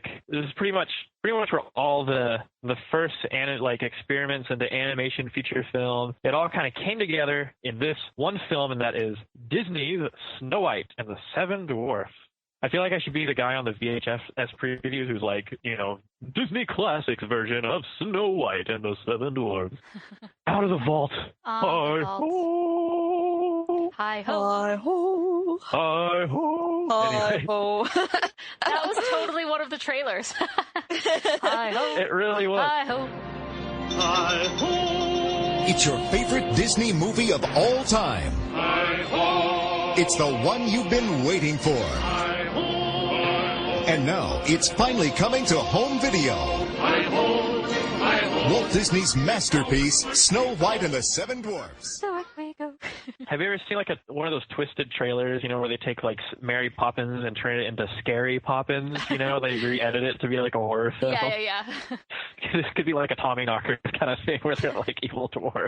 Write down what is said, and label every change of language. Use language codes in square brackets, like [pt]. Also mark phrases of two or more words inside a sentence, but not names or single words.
[en] This is pretty much where all the first experiments into animation feature film, it all kind of came together in this one film, and that is Disney's Snow White and the Seven Dwarfs. I feel like I should be the guy on the VHS previews who's like, Disney Classics version of Snow White and the Seven Dwarfs. Out of the vault. Hi-ho. Hi-ho. Hi-ho. Hi-ho. That was totally one of the trailers. Hi-ho. It really was. Hi-ho. Hi-ho. It's your favorite Disney movie of all time. Hi-ho. It's the one you've been waiting for. Hi-ho. And now it's finally coming to home video. Hi-ho. Hi-ho. Walt Disney's masterpiece, Snow White and the Seven Dwarfs. Have you ever seen like one of those twisted trailers, where they take like Mary Poppins and turn it into Scary Poppins, they re-edit it to be like a horror film? Yeah. This could be like a Tommyknocker kind of thing where they're like evil dwarf.